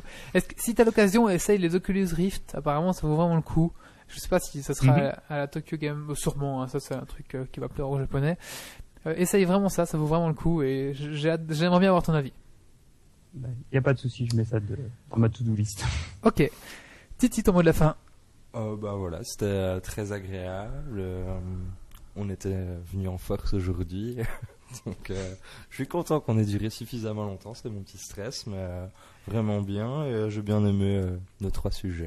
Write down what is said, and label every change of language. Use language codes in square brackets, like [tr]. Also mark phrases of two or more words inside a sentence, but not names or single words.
[fr] Si t'as l'occasion, essaye les Oculus Rift. Apparemment, ça vaut vraiment le coup. Je sais pas si ça sera à la Tokyo Game, sûrement. Ça, c'est un truc qui va plaire aux Japonais. Essaye vraiment ça vaut vraiment le coup. Et j'aimerais bien avoir ton avis. Il y a pas de souci, je mets ça dans ma [en] to-do list. [fr] Ok. Titi, ton mot de la fin. Voilà, c'était très agréable. On était venu en force aujourd'hui. Donc, je suis content qu'on ait duré suffisamment longtemps. C'était mon petit stress, mais vraiment bien. Et j'ai bien aimé nos 3 sujets.